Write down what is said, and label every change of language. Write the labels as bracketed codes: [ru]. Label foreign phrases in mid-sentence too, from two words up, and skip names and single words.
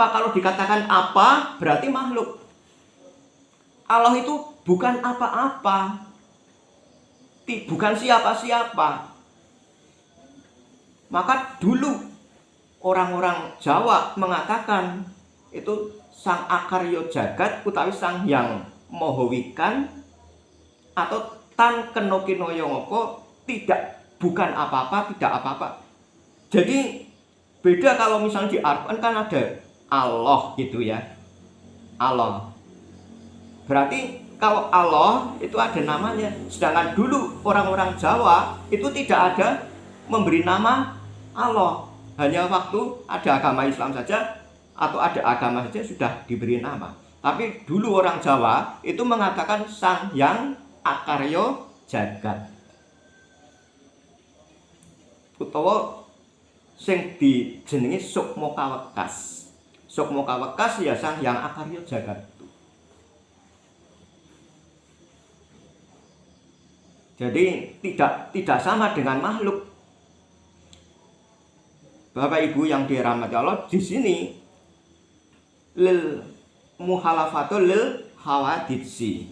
[id] Kalau dikatakan apa berarti makhluk. Allah itu bukan apa-apa, bukan siapa-siapa. Maka dulu orang-orang Jawa mengatakan itu Sang Akarya Jagat utawi Sang Hyang Maha Wikan atau [jv] Tan Kenokinoyo Ngoko, [id] tidak, bukan apa-apa, tidak apa-apa. Jadi beda kalau misalnya di Al-Quran kan ada Allah gitu ya, Allah. Berarti kalau Allah itu ada namanya. Sedangkan dulu orang-orang Jawa itu tidak ada memberi nama Allah. Hanya waktu ada agama Islam saja atau ada agama saja sudah diberi nama. Tapi dulu orang Jawa itu mengatakan Sang Hyang Akarya Jagat, [jv] utawa sing dijenengi Sukma Kawekas. [id] Sukma Kawekas ya Sang Hyang Akarya Jagat. Jadi tidak sama dengan makhluk. Bapak Ibu yang dirahmati Allah, di sini [ar] لل مخالفة لل حوادث.